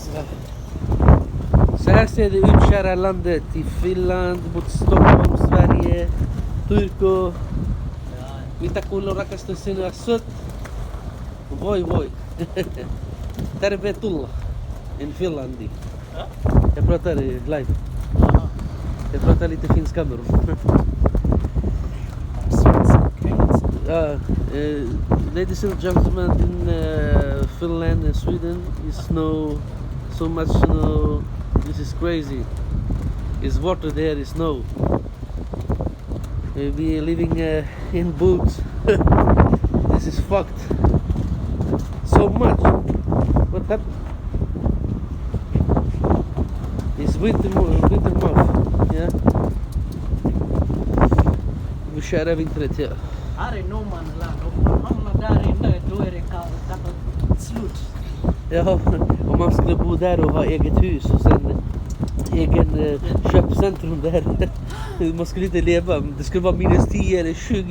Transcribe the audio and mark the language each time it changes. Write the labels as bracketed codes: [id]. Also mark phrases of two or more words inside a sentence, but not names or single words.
[sv] Så här ser det ut, kära landet, i Finland, mot Stockholm, Sverige, Turku. [fi] Mitä kuuluu rakastan sinua sut? Voi voi. Tervetuloa in Finlandi. [sv] Jag pratar live. Jag pratar lite finska med dem. [en] Ladies and gentlemen, in Finland and Sweden, it's snow, so much snow. This is crazy. It's water there, it's snow. We are living in boots. This is fucked. So much. What happened? It's winter month. Yeah. [sv] Vi kör vintret, ja. Här är Norrmanland. Om man hamnar där inne, då är det slut. Ja, om man skulle bo där och ha eget hus och sen egen köpcentrum där. Man skulle inte leva, det skulle vara minus 10 eller 20.